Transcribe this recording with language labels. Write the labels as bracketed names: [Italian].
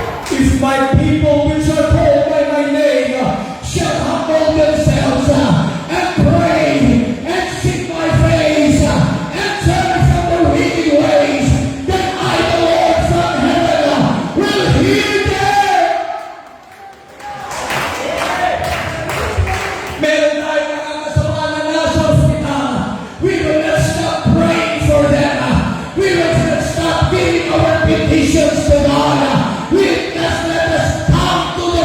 [English] If my people which are called by my name shall humble themselves and pray and seek my face and turn from their wicked ways, then I, the Lord from heaven, will hear them. [Filipino] Meron tayo mga kasama na nasa ospital. [English] We will not stop praying for them. We will not stop giving our petitions to God. We must let us come